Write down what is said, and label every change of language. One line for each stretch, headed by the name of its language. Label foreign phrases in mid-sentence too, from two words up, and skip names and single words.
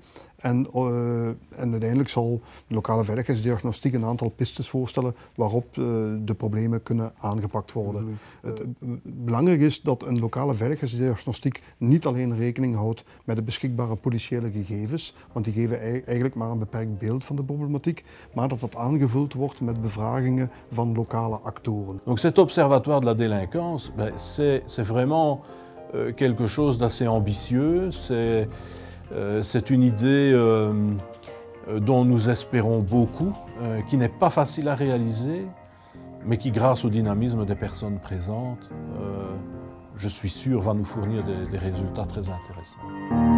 Dutch: En uiteindelijk zal de lokale veiligheidsdiagnostiek een aantal pistes voorstellen waarop de problemen kunnen aangepakt worden. Belangrijk is dat een lokale veiligheidsdiagnostiek niet alleen rekening houdt met de beschikbare politiële gegevens, want die geven eigenlijk maar een beperkt beeld van de problematiek, maar dat dat aangevuld wordt met bevragingen van lokale actoren.
French: Donc cet observatoire de la délinquance, c'est vraiment quelque chose d'assez ambitieux. C'est une idée dont nous espérons beaucoup, qui n'est pas facile à réaliser, mais qui, grâce au dynamisme des personnes présentes, je suis sûr, va nous fournir des résultats très intéressants.